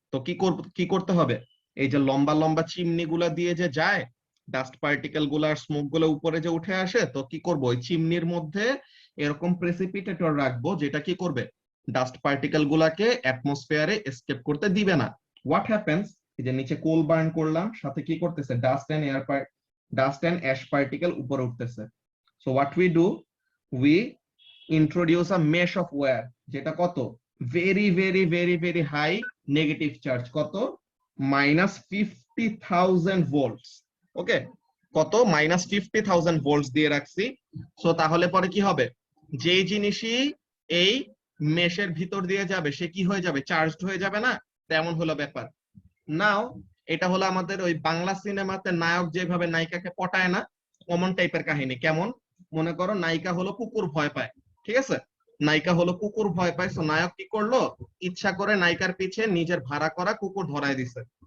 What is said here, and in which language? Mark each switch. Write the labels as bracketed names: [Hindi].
[Bangla] তো কি করতে হবে, এই যে লম্বা লম্বা চিমনি গুলা দিয়ে যে যায় ডাস্ট পার্টিকেল গুলা আর স্মোক গুলো উপরে যে উঠে আসে, তো কি করবো, ওই চিমনির মধ্যে এরকম প্রেসিপিটেটর রাখবো যেটা কি করবে, ডাস্ট পার্টিকেল গুলাকে অ্যাটমসফিয়ারে এসকেপ করতে দিবে না। [English] what happens, [Bangla] এই যে নিচে কোল বার্ন করলাম, সাথে কি করতেছে, ডাস্ট এন্ড অ্যাশ পার্টিকেল উপরে উঠতেছে। [English] so what we do, we introduce a mesh of wire, [Bangla] যেটা কত [English] very very very very high negative charge, কত -50,000 volts, okay কত -50,000 volts [Bangla] দিয়ে রাখছি। সো তাহলে পরে কি হবে, যে জিনিসই এই মেশের ভিতর দিয়ে যাবে সে কি হয়ে যাবে, চার্জড হয়ে যাবে না, তেমন হলো ব্যাপার। নাও এটা হলো আমাদের ওই বাংলা সিনেমাতে নায়ক যেভাবে নায়িকাকে পটায় না, কমন টাইপের কাহিনী। কেমন, মনে করো নায়িকা হলো কুকুর ভয় পায়, ঠিক আছে, নায়িকা হলো কুকুর ভয় পায়, তো নায়ক কি করলো, ইচ্ছা করে নায়িকার পিছে নিজের ভাড়া করা কুকুর ধরায় দিছে।